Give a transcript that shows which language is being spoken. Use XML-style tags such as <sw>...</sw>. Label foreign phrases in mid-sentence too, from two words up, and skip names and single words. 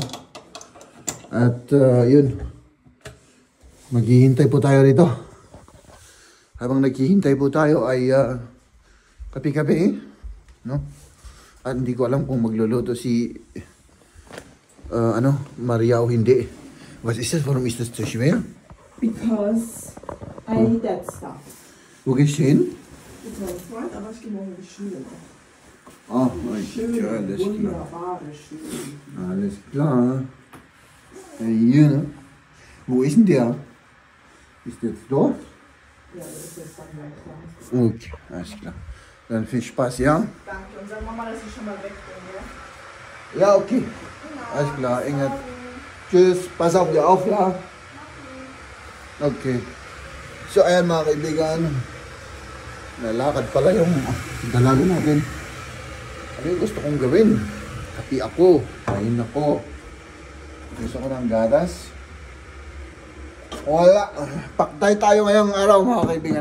<tl>At yun, maghihintay po tayo rito. Habang naghihintay po tayo ay Kape-kape eh. No? At hindi ko alam kung magluluto si Maria o hindi.</tl> <de>Was ist das? Warum ist das so schwer?</de> <en>Because I need that stuff.</en> <de>Wo gehst du hin? Aber ich gehe morgen in die Schule. Oh, alles klar. Wunderbare Schule. Alles klar. Hier, ne? Wo ist denn der? Ist der jetzt dort? Ja, das ist jetzt dann gleich klar. Okay, alles klar. Dann viel Spaß, ja? Danke. Und sag Mama, dass ich schon mal weg bin, ja? Ja, okay. Alles klar, Inge. Tschüss, pass auf dir auf, ja? Okay. So,</de> <tl>ayan mga kaibigan. Nalakad pala yung dalaga natin. Ano yung gusto kong gawin? Kapi ako. Kain ako. Gusto ko ng gatas. Wala. Paktay tayo ngayong araw mga kaibigan.</tl>